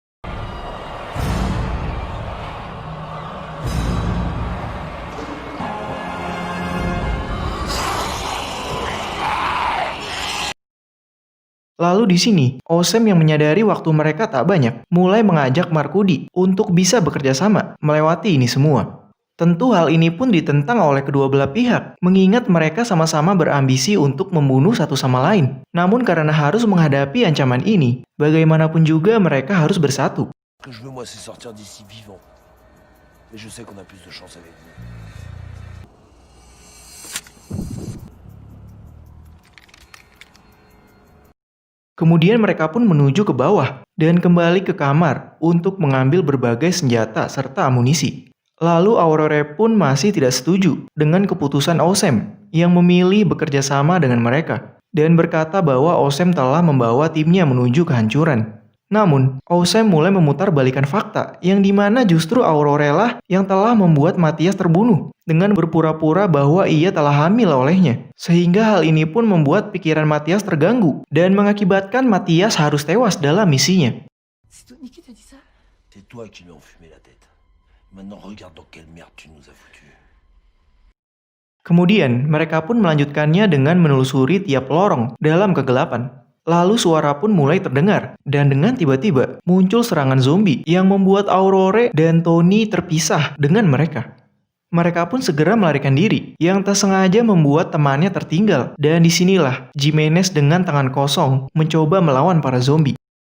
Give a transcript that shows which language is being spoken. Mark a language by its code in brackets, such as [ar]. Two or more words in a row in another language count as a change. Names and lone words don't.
[id] Lalu di sini, Osem yang menyadari waktu mereka tak banyak, mulai mengajak Markudi untuk bisa bekerja sama melewati ini semua. Tentu hal ini pun ditentang oleh kedua belah pihak, mengingat mereka sama-sama berambisi untuk membunuh satu sama lain. Namun karena harus menghadapi ancaman ini, bagaimanapun juga mereka harus bersatu. [fr] Ce que je veux, moi, c'est sortir d'ici vivant. Mais je sais qu'on a plus de chance avec vous. [id] Kemudian mereka pun menuju ke bawah dan kembali ke kamar untuk mengambil berbagai senjata serta amunisi. Lalu Aurore pun masih tidak setuju dengan keputusan Osem yang memilih bekerja sama dengan mereka dan berkata bahwa Osem telah membawa timnya menuju kehancuran. Namun, Osem mulai memutarbalikkan fakta yang dimana justru Aurore lah yang telah membuat Matthias terbunuh dengan berpura-pura bahwa ia telah hamil olehnya. Sehingga hal ini pun membuat pikiran Matthias terganggu dan mengakibatkan Matthias harus tewas dalam misinya. [fr] C'est Tony qui t'a dit ça? C'est toi qui lui as enfumé la tête. Maintenant, regarde dans quelle merde tu nous as foutu. [id] Kemudian, mereka pun melanjutkannya dengan menelusuri tiap lorong dalam kegelapan. Lalu suara pun mulai terdengar, dan dengan tiba-tiba muncul serangan zombie yang membuat Aurore dan Tony terpisah dengan mereka. Mereka pun segera melarikan diri, yang tak sengaja membuat temannya tertinggal, dan disinilah Jimenez dengan tangan kosong mencoba melawan para zombie.